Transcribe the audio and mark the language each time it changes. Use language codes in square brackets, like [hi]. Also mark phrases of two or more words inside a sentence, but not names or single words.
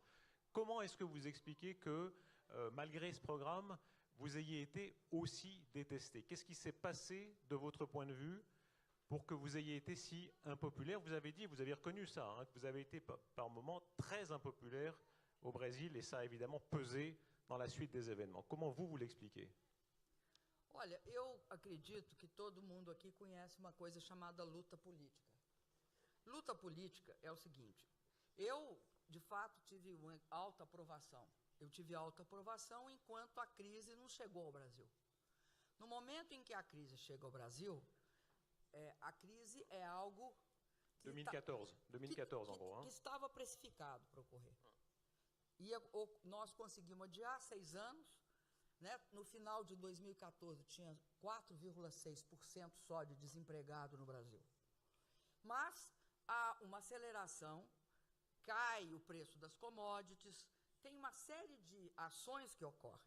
[fr] Comment est-ce que vous expliquez que, malgré ce programme, vous ayez été aussi détestée? Qu'est-ce qui s'est passé de votre point de vue pour que vous ayez été si impopulaire? Vous avez dit, vous avez reconnu ça, hein, que vous avez été par moments très impopulaire au Brésil, et ça a évidemment pesé dans la suite des événements. Comment vous l'expliquez? [pt] Olha, eu acredito que todo mundo aqui conhece uma coisa chamada luta política. Luta política é o seguinte, eu, de fato, tive uma alta aprovação. Eu tive alta aprovação enquanto a crise não chegou ao Brasil. No momento em que a crise chega ao Brasil, a crise é algo... 2014, [fr] en gros. [pt] Que estava precificado para ocorrer. E nós conseguimos adiar 6 anos, né? No final de 2014 tinha 4,6% só de desempregado no Brasil. Mas há uma aceleração, cai o preço das commodities, tem uma série de ações que ocorrem.